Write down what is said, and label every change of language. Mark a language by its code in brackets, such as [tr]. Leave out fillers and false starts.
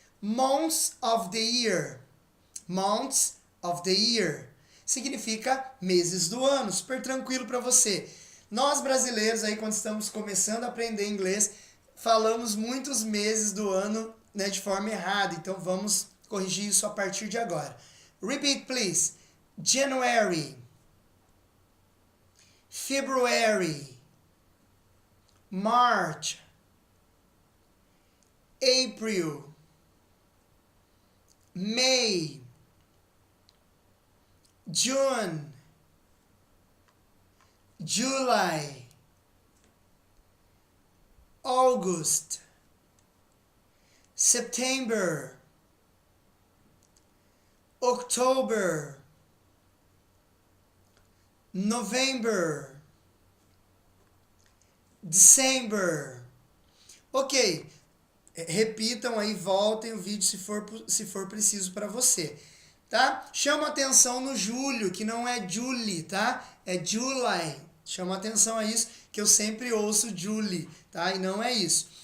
[en] Months of the year. Months of the year. [pt] Significa meses do ano, super tranquilo para você. Nós brasileiros aí, quando estamos começando a aprender inglês, falamos muitos meses do ano, né, de forma errada, então vamos corrigir isso a partir de agora. [en] Repeat, please. January, February, March, April, May, June, July, August, September, October, November, December. [pt] Ok, repitam aí, voltem o vídeo se for preciso para você, tá? Chama atenção no julho, que não é Julie, tá? É July. Chama atenção a isso, que eu sempre ouço Julie, tá? E não é isso.